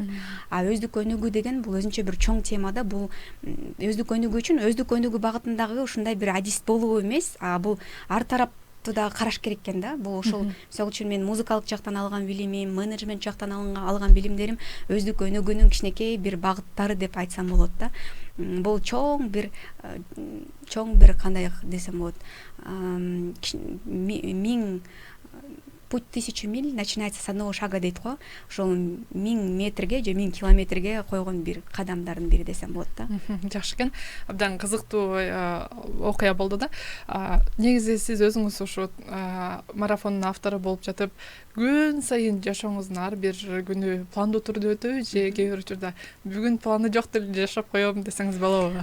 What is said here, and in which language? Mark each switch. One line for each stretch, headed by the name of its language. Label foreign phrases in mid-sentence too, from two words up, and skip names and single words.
Kyrgyz: Өздүк өнүгүү деген бул өзүнчө бир чоң тема да. Бул өздүк өнүгүү үчүн өздүк өнүгүү багытындагы ушундай бир адис болуу эмес, бул ар тараптуу дагы караш керек экен да. Бул ошол мисалы үчүн мен музыкалык жактан алган билимим, менеджмент жактан алган билимдерим өздүк өнүгүүнүн кичинекей бир багыттары деп айтсам болот да. Бул чоң бир кандай десем болот,
Russian: путь 1000 миль начинается с одного шага
Kyrgyz: дейт го. Ошол 1000 метрге же 1000 километрге койгон бир кадамдардын бири десем болот да. Жакшы экен. Абдан кызыктуу окуя болду да. Негизи сиз өзүңүз ушу марафондун автору болуп жатып, күн сайын жашооңуздун ар бир күнү пландуу түрдө өтөбү же кээ бир учурда бүгүн планы жок деп жашап коем десеңиз болобу?